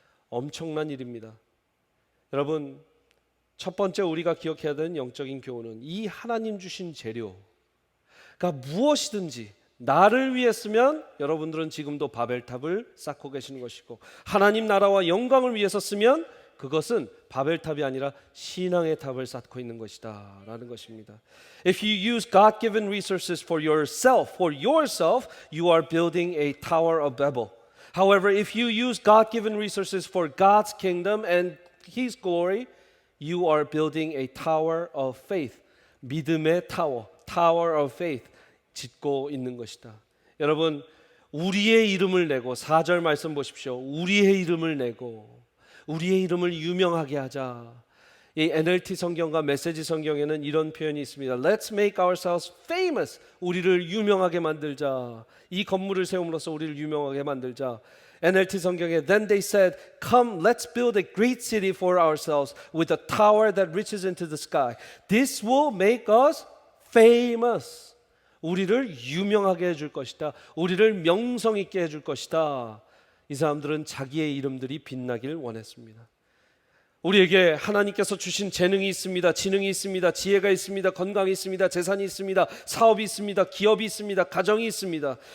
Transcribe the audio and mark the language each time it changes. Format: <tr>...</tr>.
<ko>엄청난 일입니다. 여러분 첫 번째 우리가 기억해야 되는 영적인 교훈은, 이 하나님 주신 재료가 무엇이든지 나를 위해 쓰면 여러분들은 지금도 바벨탑을 쌓고 계시는 것이고, 하나님 나라와 영광을 위해서 쓰면 그것은 바벨탑이 아니라 신앙의 탑을 쌓고 있는 것이다 라는 것입니다.</ko> <en>If you use God-given resources for yourself, you are building a tower of Babel. However, if you use God-given resources for God's kingdom and His glory, you are building a tower of faith.</en> <ko>믿음의 타워,</ko> <en>tower of faith</en> <ko>짓고 있는 것이다. 여러분 우리의 이름을 내고, 4절 말씀 보십시오. 우리의 이름을 내고 우리의 이름을 유명하게 하자. 이 NLT 성경과 메시지 성경에는 이런 표현이 있습니다.</ko> <en>Let's make ourselves famous.</en> <ko>우리를 유명하게 만들자. 이 건물을 세움으로써 우리를 유명하게 만들자. NLT 성경에</ko> <en>Then they said, Come, let's build a great city for ourselves with a tower that reaches into the sky. This will make us famous.</en> <ko>우리를 유명하게 해줄 것이다. 우리를 명성 있게 해줄 것이다. 이 사람들은 자기의 이름들이 빛나길 원했습니다. 우리에게 하나님께서 주신 재능이 있습니다. 지능이 있습니다. 지혜가 있습니다. 건강이 있습니다. 재산이 있습니다. 사업이 있습니다. 기업이 있습니다. 가정이 있습니다.</ko>